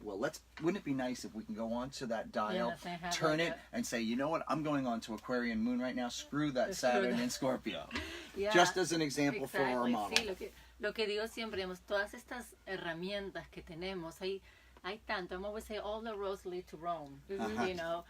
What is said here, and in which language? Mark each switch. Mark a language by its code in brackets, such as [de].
[en] Well, wouldn't it be nice if we can go on to that dial, turn it, and say, you know what, I'm going on to Aquarian moon right now, screw that Saturn in Scorpio. Just as an example for our model. [es] lo que digo siempre, digamos, todas estas herramientas que tenemos, hay tanto. [en] I'm always say all the roads lead to Rome, you know.